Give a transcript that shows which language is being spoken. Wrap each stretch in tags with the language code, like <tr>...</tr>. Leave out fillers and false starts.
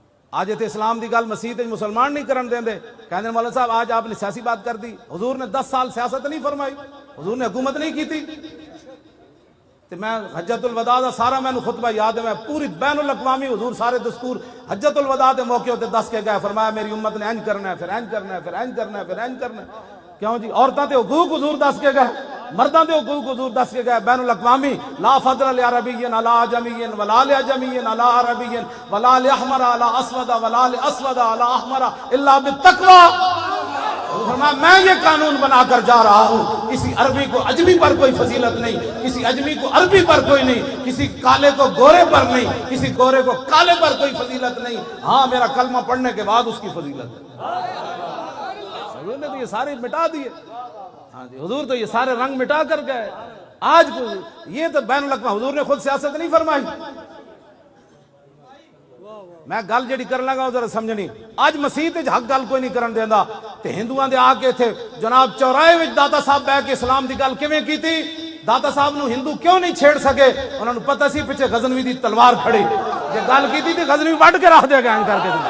<pa>آج تے اسلام دی گل مسیت وچ مسلمان نہیں کرن دیندے کہندے مولانا صاحب</pa> <ur>آج آپ نے سیاسی بات کر دی. حضور نے 10 سال سیاست نہیں فرمائی حضور نے حکومت نہیں کی تھی.</ur> <pa>میں حجت الوداع دا سارا میں خطبہ یاد ہے میں پوری بین الاقوامی حضور سارے دستور حجت الوداع دے موقع تے دس کے گئے فرمایا میری امت نے انج کرنا ہے پھر انج کرنا ہے پھر انج کرنا ہے پھر انج کرنا ہے. کیوں جی عورتاں تے حقوق حضور دس کے گئے مرداں دے حقوق حضور دس کے گئے بین الاقوامی</pa> <ar>لا فضل لعربی علی عجمی ولا لعجمی علی عربی ولا لاحمر علی اسود ولا لاسود علی احمر الا بالتقوی.</ar> <ur>فرمایا میں یہ قانون بنا کر جا رہا ہوں کسی عربی کو اجمی پر کوئی فضیلت نہیں کسی اجمی کو عربی پر کوئی نہیں کسی کالے کو گورے پر نہیں کسی گورے کو کالے پر کوئی فضیلت نہیں. ہاں میرا کلمہ پڑھنے کے بعد اس کی فضیلت ہے. حضور نے تو یہ سارے مٹا دیے. ہاں جی حضور تو یہ سارے رنگ مٹا کر گئے. آج یہ تو بین الاقوامی حضور نے خود سیاست نہیں فرمائی.</ur> <pa>میں گل جڑی کر لگا ذرا سمجھنی. اج مسیح تے حق گل کوئی نہیں کرن دیندا تے ہندوؤں دے آ کے تھے جناب چوراہے وچ داتا صاحب بیٹھ کے اسلام دی گل کیویں کیتی. داتا صاحب نو ہندو کیوں نہیں چھیڑ سکے انہاں نو پتہ سی پیچھے غزنوی دی تلوار کھڑی جے گل کیتی تے غزنوی وڈ کے رکھ دے گا کر کے.</pa>